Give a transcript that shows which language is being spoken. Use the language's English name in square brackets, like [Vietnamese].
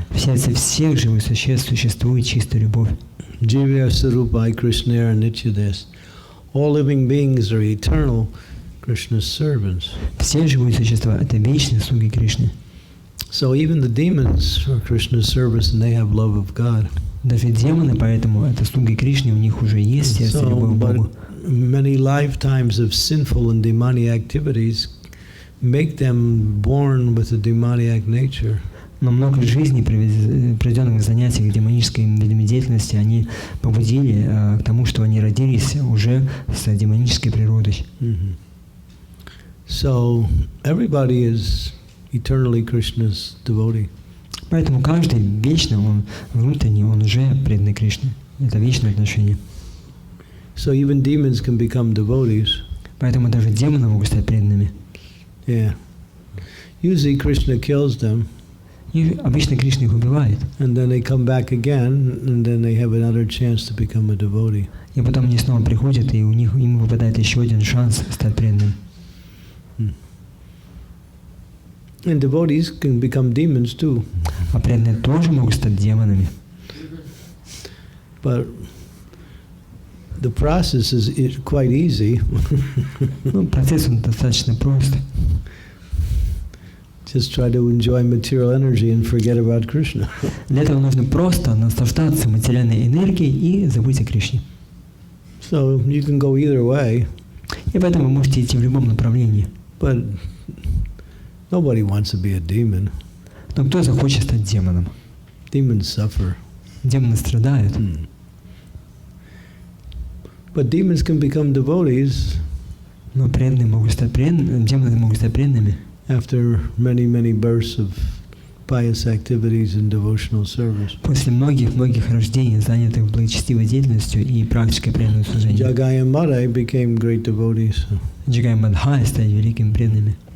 [Russian] В сердце всех живых существ существует чистая любовь. [Sanskrit] Jivya Sarupai Krishna Nityadas. [English] All living beings are eternal Krishna's servants. [Russian] Все живые существа — это вечные слуги Кришны. [English] So even the demons are Krishna's servants and they have love of God. [Russian] Даже демоны, поэтому это слуги Кришны, у них уже есть сердце любовь к Богу. [English] Many lifetimes of sinful and demonic activities make them born with a demoniac nature. [Russian] Но много жизней, проведенных в занятиях демонической деятельности, они побудили к тому, что они родились уже с демонической природой. [English] So everybody is eternally Krishna's devotee. [Russian] Поэтому каждый вечно, он внутренне, он уже преданный Кришне. Это вечное отношение. [English] So even demons can become devotees. [Russian] Поэтому даже демоны могут стать преданными. [English] Yeah. Usually Krishna kills them. [Russian] И обычно Кришна их убивает. [English] And then they come back again, and then they have another chance to become a devotee. [Russian] И потом они снова приходят, и им выпадает еще один шанс стать преданным. [English] And devotees can become demons too. [Russian] А преданные тоже могут стать демонами. [English] But the process is quite easy. [Russian] Ну, процесс он достаточно прост. [English] Just try to enjoy material energy and forget about Krishna. [Russian] Для этого нужно просто наслаждаться материальной энергией и забыть о Кришне. [English] So you can go either way. [Russian] И поэтому вы можете идти в любом направлении. [English] But nobody wants to be a demon. [Russian] Но кто захочет стать демоном? [English] Demons suffer. [Russian] Демоны страдают. [English] But demons can become devotees. [Russian] Но преданные могут стать преданными, демоны могут стать преданными. [English] After many bursts of pious activities and devotional service. [Russian] После многих рождений, занятых благочестивой деятельностью и практикой преданного служения. [English] Jagai and Madhai became great devotees. [Russian] Джагай и Мадхай стали великими преданными.